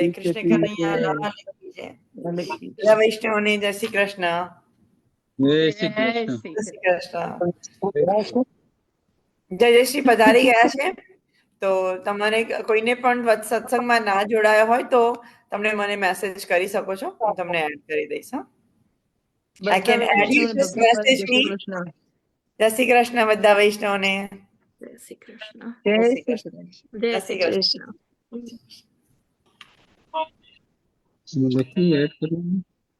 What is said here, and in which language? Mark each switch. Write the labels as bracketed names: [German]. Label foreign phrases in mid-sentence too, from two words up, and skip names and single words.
[Hindi] कृष्ण कन्हैया लाल की जय. [Gujarati] બધા વૈષ્ણવને જય શ્રી કૃષ્ણ. [Hindi] जय श्री [Gujarati] જય શ્રી કૃષ્ણ. જયશ્રી પધારી ગયા છે. તો તમારે કોઈને પણ સત્સંગમાં ના જોડાયો હોય તો તમે મને મેસેજ કરી શકો છો, હું તમને એડ કરી દઈશ. [English] I can add you, just message me. [Gujarati] જય શ્રી કૃષ્ણ બધા વૈષ્ણવને. [Hindi] जय श्री कृष्ण. [Gujarati] જય શ્રી કૃષ્ણ. જય શ્રી કૃષ્ણ. [Hindi] कृष्ण